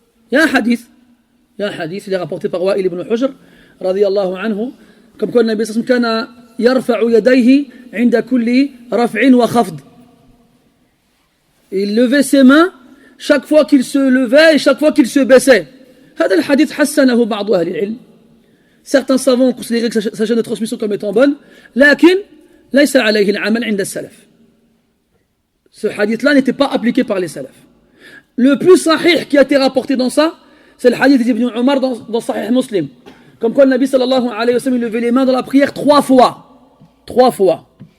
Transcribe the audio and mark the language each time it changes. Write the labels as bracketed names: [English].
[French] Il y a un hadith, il est rapporté par Wa'il ibn Hujr, radiyallahu anhu, comme quoi le Nabi sallallahu alayhi wa sallam [Arabic] kana yarfa'u yadayhi 'inda kulli raf'in wa khafd. [French] Il levait ses mains chaque fois qu'il se levait et chaque fois qu'il se baissait. [Arabic] هذا الحديث حسنه بعض أهل العلم. [French] Certains savants ont considéré que sa chaîne de transmission comme étant bonne, [Arabic] لكن ليس عليه العمل عند السلف. [French] Ce hadith-là n'était pas appliqué par les salafs. Le plus sahih qui a été rapporté dans ça, c'est le hadith d'Ibn Omar dans Sahih Muslim. Comme quoi le Nabi sallallahu alayhi wa sallam levait les mains dans la prière 3 fois. 3 fois.